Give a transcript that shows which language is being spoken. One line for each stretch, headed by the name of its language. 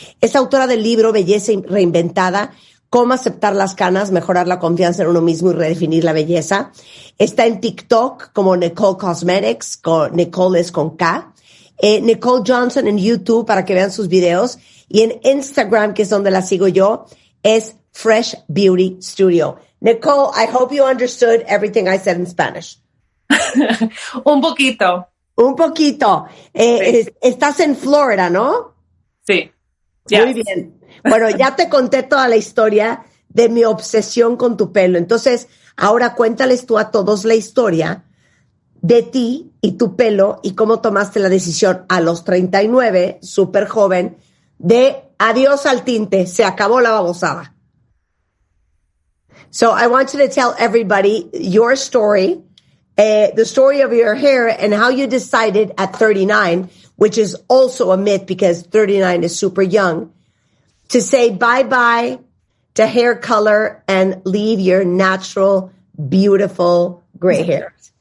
Spanish: Es autora del libro Belleza Reinventada, Cómo aceptar las canas, mejorar la confianza en uno mismo y redefinir la belleza. Está en TikTok como Nikol Cosmetics, Nikol es con K. Nikol Johnson en YouTube para que vean sus videos. Y en Instagram, que es donde la sigo yo, es Fresh Beauty Studio.
English: Nikol, I hope you understood everything I said in Spanish.
Spanish: Un poquito. Un poquito. Sí. Estás en Florida, ¿no? Sí.
English: Yes.
Spanish: Muy bien. Bueno, ya te conté toda la historia de mi obsesión con tu pelo. Entonces, ahora cuéntales tú a todos la historia de ti y tu pelo y cómo tomaste la decisión a los 39, súper joven, de adiós al tinte, se acabó la babosada.
English: So I want you to tell everybody your story, the story of your hair and how you decided at 39, which is also a myth because 39 is super young, to say bye-bye to hair color and leave your natural, beautiful gray hair.